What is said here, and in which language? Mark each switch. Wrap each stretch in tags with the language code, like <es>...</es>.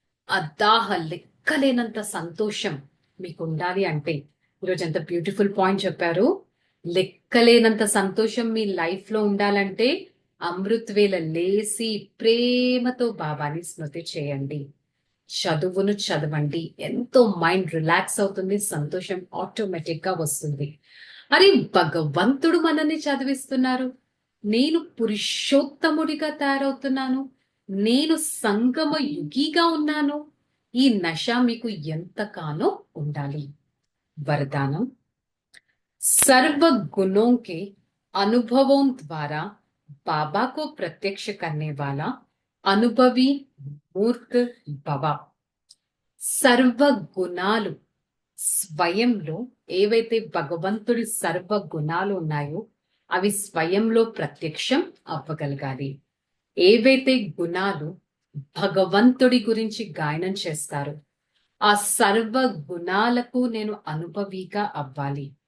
<te>అద్దాహ లెక్కలేనంత సంతోషం మీకు ఉండాలి అంటే, ఈరోజు ఎంత బ్యూటిఫుల్ పాయింట్ చెప్పారు. లెక్కలేనంత సంతోషం మీ లైఫ్ లో ఉండాలంటే అమృత్ వేళ లేసి ప్రేమతో బాబాని స్మృతి చేయండి. చదువును చదవండి. ఎంతో మైండ్ రిలాక్స్ అవుతుంది, సంతోషం ఆటోమేటిక్ గా వస్తుంది. అరే భగవంతుడు మనల్ని చదివిస్తున్నారు, నేను పురుషోత్తముడిగా తయారవుతున్నాను, నేను సంగమ యుగిగా ఉన్నాను. ఈ నశ మీకు ఎంతగానో ఉండాలి.</te> <hi>वरदानम सर्व गुणों के अनुभवों द्वारा बाबा को प्रत्यक्ष करने वाला अनुभवी मूर्त भव.</hi> <te>సర్వ గుణాలు స్వయంలో ఏవైతే భగవంతుడి సర్వ గుణాలు ఉన్నాయో అవి స్వయంలో ప్రత్యక్షం అవ్వగలగాలి. ఏవైతే గుణాలు భగవంతుడి గురించి గాయనం చేస్తారు ఆ సర్వ గుణాలకు నేను అనుభవిగా అవ్వాలి.</te>